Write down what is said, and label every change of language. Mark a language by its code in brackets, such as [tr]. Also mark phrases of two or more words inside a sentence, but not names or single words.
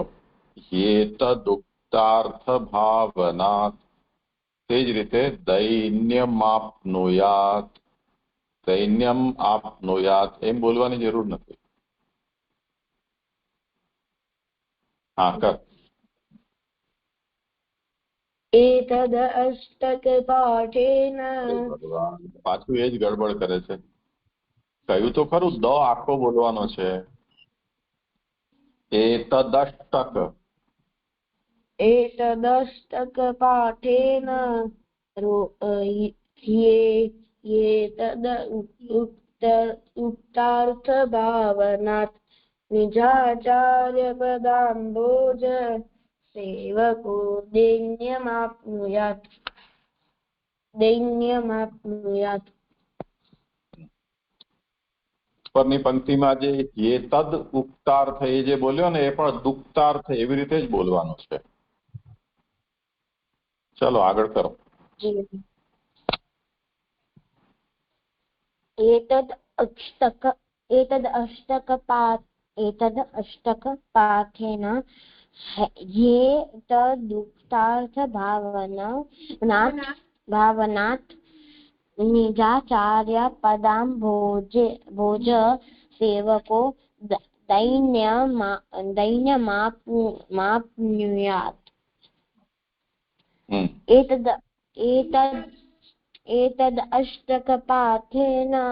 [sa] એતદ ઉક્તાર્થ ભાવનાત. [gu] તે જ રીતે [sa] દૈન્યમાપ્નુયાત, દૈન્યમ આપનુયાત [gu] એમ બોલવાની જરૂર નથી. હા, કર. [sa] एतद् अष्टकपाठेन [gu] ભગવાન, પાછું એ જ ગડબડ કરે છે. કહ્યું તો ખરું, દ આખો બોલવાનો છે. [sa] એતદષ્ટક. एतदष्टकपाठेन एतद् उक्तार्थभावनात् निजाचार्यपदाम्भोज सेवको दैन्यमाप्नुयात्. દૈન્યમાપ્નુયાત [gu] ઉપરની પંક્તિમાં જે એ [sa] તદ ઉક્તાર્થ [gu] એ જે બોલ્યો ને એ પણ દુક્તાર્થ એવી રીતે જ બોલવાનું છે. ચલો આગળ કરો. [sa] एतद् अष्टकपाठेन ये तदुक्तार्थभावनात् निजाचार्य भोज सेवको दैन्यमाप्नुयात् एतद् अष्टकपाठेन